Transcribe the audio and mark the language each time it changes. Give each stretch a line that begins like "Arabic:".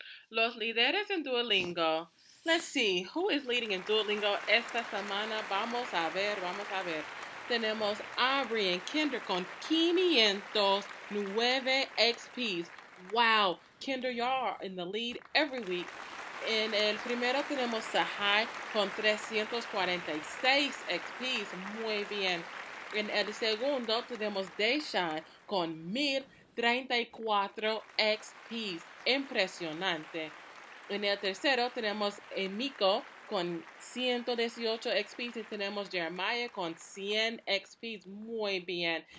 Spanish: los líderes en Duolingo.
English: Let's see, who is leading in Duolingo
Spanish: esta semana? Vamos a ver. Tenemos Aubrey en Kinder con 509 XPs.
English: Wow, Kinder, y'all are in the lead every week.
Spanish: En el primero tenemos Sahai con 346 XPs. Muy bien. En el segundo tenemos Deshaun con 1034 XPs. Impresionante. En el tercero tenemos Emiko con 118 XPs y tenemos Jeremiah con 100 XPs. Muy bien.